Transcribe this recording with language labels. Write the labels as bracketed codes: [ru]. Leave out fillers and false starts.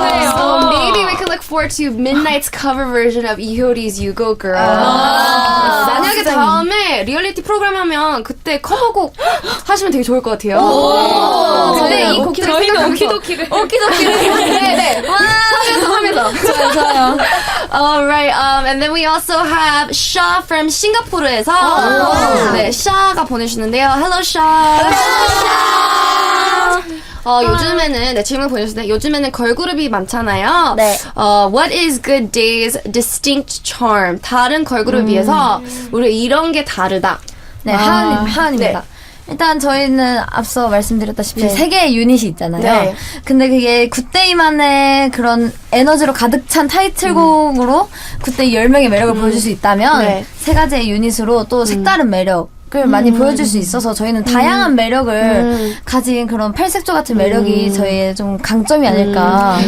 [en] So maybe we could look forward to Midnight's cover version of 이효리's You Go Girl. [ko] 만약에 다음에 리얼리티 프로그램 하면 그때 커버곡 하시면 되게 좋을 것 같아요. 근데 이 곡 저희는 오키도키를 네. 하면서. 좋아요. [en] Alright, and then we also have Sha from [ko] 싱가포르에서 네, Sha가 보내주셨는데요. [en] Hello, Sha. [ko] 요즘에는 네, 질문 보내주셨는데 요즘에는 걸그룹이 많잖아요. 네. [en] What is Good Day's distinct charm? [ko] 다른 걸그룹 비해서 우리 이런 게 다르다. 네, 하은입니다. 네. 일단 저희는 앞서 말씀드렸다시피 세 개의 유닛이 있잖아요. 네. 근데 그게 굿데이만의 그런 에너지로 가득 찬 타이틀곡으로 굿데이 10명의 매력을 보여줄 수 있다면 세 가지의 유닛으로 또 색다른 매력을 많이 보여줄 수 있어서 저희는 다양한 매력을 가진 그런 팔색조 같은 매력이 저희의 좀 강점이 아닐까.